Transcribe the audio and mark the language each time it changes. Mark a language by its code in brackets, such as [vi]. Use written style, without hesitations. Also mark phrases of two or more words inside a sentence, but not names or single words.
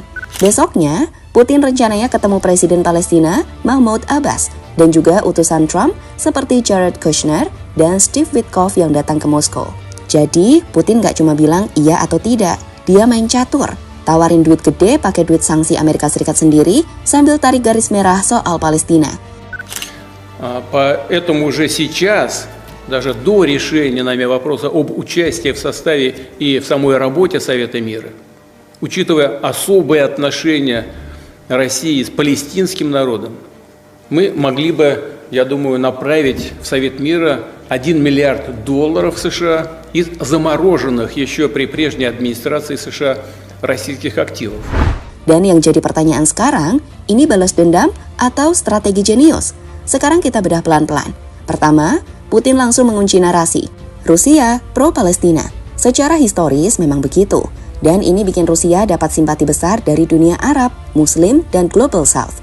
[id] Besoknya, Putin rencananya ketemu Presiden Palestina Mahmoud Abbas dan juga utusan Trump seperti Jared Kushner dan Steve Witkoff yang datang ke Moskow. Jadi, Putin gak cuma bilang iya atau tidak, dia main catur. Tawarin duit gede pakai duit sanksi Amerika Serikat sendiri sambil tarik garis merah soal Palestina. [ru] Поэтому уже сейчас, даже до решения нами вопроса об участии в составе и в самой работе Совета мира, учитывая особые отношения России с палестинским народом, мы могли бы, я думаю, направить в Совет мира $1 миллиард США из замороженных еще при прежней администрации США российских активов. [id] Dan yang jadi pertanyaan sekarang, ini balas dendam atau strategi jenius? Sekarang kita bedah pelan-pelan. Pertama, Putin langsung mengunci narasi. Rusia pro-Palestina. Secara historis memang begitu. Dan ini bikin Rusia dapat simpati besar dari dunia Arab, Muslim, dan [en] Global South.